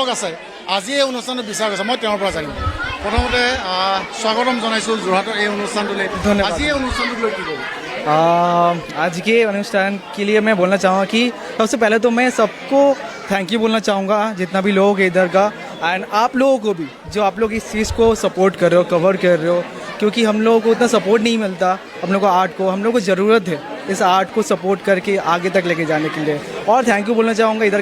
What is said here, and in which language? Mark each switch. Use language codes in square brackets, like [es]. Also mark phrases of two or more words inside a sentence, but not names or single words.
[as] আছে আজি এই অনুষ্ঠানটো বিচাৰ কৰিছে মই তেওঁৰ পৰা জানিম প্ৰথমতে স্বাগতম জনাইছোঁ যোৰহাটৰ এই অনুষ্ঠানটোলৈ আজি এই অনুষ্ঠানটোক লৈ কি ক'ব [hi] आज के अनुष्ठान के लिए मैं बोलना चाहूँगा कि सबसे पहले तो मैं सबको [en] thank you [hi] बोलना चाहूँगा जितना भी लोग है इधर का एंड आप लोगों को भी जो आप लोग इस चीज़ को सपोर्ट कर रहे हो कवर कर रहे हो क्योंकि हम लोगों को उतना सपोर्ट नहीं मिलता हम लोग को आर्ट को हम लोग को ज़रूरत है इस आर्ट को सपोर्ट करके आगे तक लेके जाने के लिए और [en] thank you [hi] बोलना चाहूँगा इधर